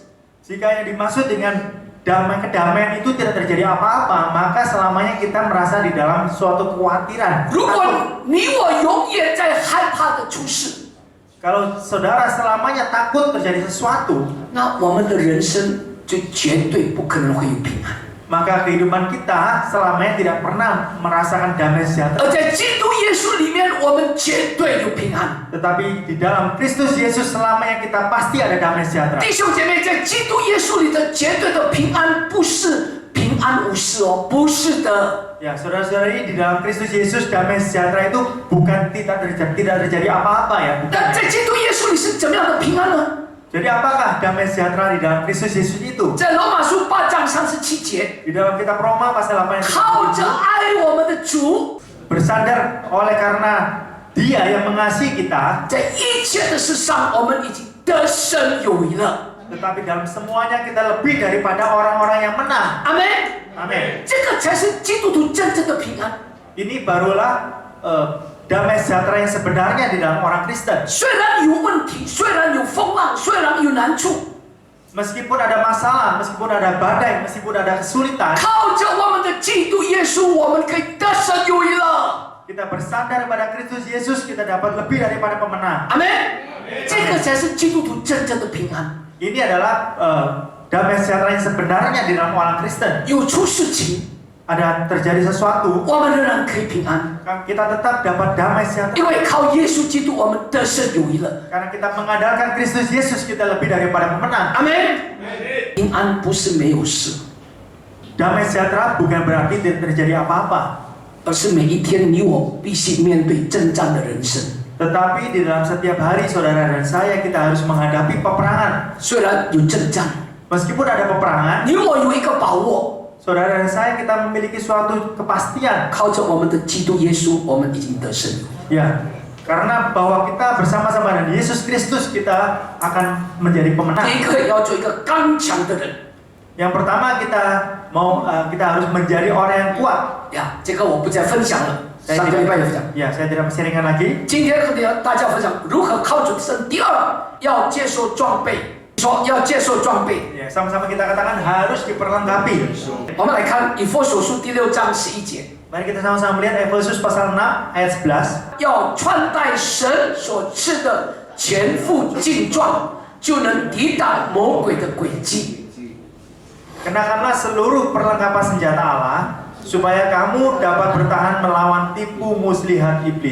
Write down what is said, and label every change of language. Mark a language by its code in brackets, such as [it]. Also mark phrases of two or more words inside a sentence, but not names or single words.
[id] Jika yang dimaksud dengan kedamaian itu tidak terjadi apa-apa, maka selamanya kita merasa di dalam suatu kekhawatiran. [zh] 如 [id] Takut. [zh] 果你我永远在害怕的出事， [id] Kalau saudara selamanya takut terjadi sesuatu, [zh] 那我们的人生就绝对不可能会有平安。 [id] maka kehidupan kita selamanya tidak pernah merasakan damai sejahtera. [zh] 而在基督耶稣里面，我们绝对有平安。 [id] Tetapi di dalam Kristus Yesus selamanya kita pasti ada damai sejahtera. [zh] 弟兄姐妹，在基督耶稣里的绝对的平安，不是平安无事哦，不是的。 [id] Ya, saudara-saudari, di dalam Kristus Yesus damai sejahtera itu bukan tidak terjadi apa-apa ya, bukan. [zh] 那在基督耶稣里是怎么样的平安呢？ [id] Jadi apakah damai sejahtera di dalam Kristus Yesus itu? [zh] 在罗马书8章37节， [id] Di dalam kitab Roma pasal 8 ayat [zh] 靠着 [id] 37, [zh] 爱我们的主， [id] bersandar oleh karena Dia yang mengasihi kita, [zh] 在一切的事上，我们已经得胜有余了。 [id] tetapi dalam semuanya kita lebih daripada orang-orang yang menang. [zh] 阿门。 [id] Amin. [zh] 这个才是基督徒真正的平安。 [id] Ini barulah damai sejahtera yang sebenarnya di dalam orang Kristen. [zh] 虽然有问题，虽然有风浪，虽然有难处， [id] Meskipun ada masalah, meskipun ada badai, meskipun ada kesulitan, [zh] 靠着我们的基督耶稣，我们可以得胜有余了。 [id] kita bersandar pada Kristus Yesus, kita dapat lebih daripada pemenang. [zh] 阿门。这个才是基督徒真正的平安。 [id] Ini adalah damai sejahtera yang sebenarnya di dalam orang Kristen. [zh] 有出事情， [id] Ada terjadi sesuatu, [zh] 我们仍然可以平安， [id] kita tetap dapat damai sejahtera. [zh] 因为靠耶稣基督，我们得胜有余了。 [id] Karena kita mengandalkan Kristus Yesus, kita lebih daripada pemenang. [zh] 阿门。平安不是没有事， [id] Damai sejahtera bukan berarti tidak terjadi apa-apa, [zh] 而是每一天你我必须面对征战的人生。 [id] tetapi di dalam setiap hari saudara dan saya kita harus menghadapi peperangan. [zh] 虽然有征战， [id] Meskipun ada peperangan, [zh] 你我有一个把握， [id] saudara dan saya kita memiliki suatu kepastian. [zh] 靠着我们的基督耶稣，我们已经得胜。 [id] Ya, karena bahwa kita bersama-sama dengan Yesus Kristus kita akan menjadi [zh] 第 [id] pemenang. [zh] 一个要做一个刚强的人 [id] Yang pertama kita harus menjadi orang yang kuat. [zh] 呀。这个我不再分享了，上个礼拜有分享。 [id] Ya, saya tidak sharingkan lagi. [zh] 今天和大家分享如何靠主得胜。第二，要接受装备，说要接受装备。 [id] Ya, sama-sama kita katakan harus diperlengkapi. [zh] 我们来看以弗所书第6章11节， [id] Mari kita sama-sama melihat Efesus pasal 6 ayat 11. [zh] 要穿戴神所赐的全副劲壮，就能抵挡魔鬼的诡计。 [id] Kenakanlah seluruh perlengkapan senjata Allah supaya kamu dapat bertahan melawan tipu muslihat iblis.